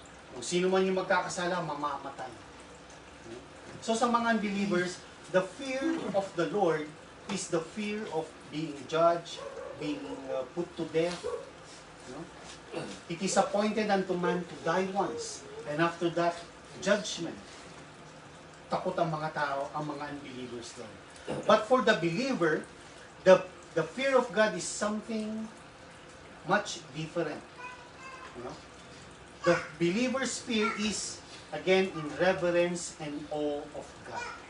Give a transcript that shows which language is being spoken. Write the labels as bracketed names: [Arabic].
[Filipino] Kung sino man yung magkakasala, mamamatay. So sa mga [English] unbelievers, the fear of the Lord is the fear of being judged, being put to death. It is appointed unto man to die once, and after that, judgment. [Filipino] Takot ang mga tao, ang mga unbelievers doon. [English] But for the believer, the fear of God is something much different. The believer's fear is, again, in reverence and awe of God.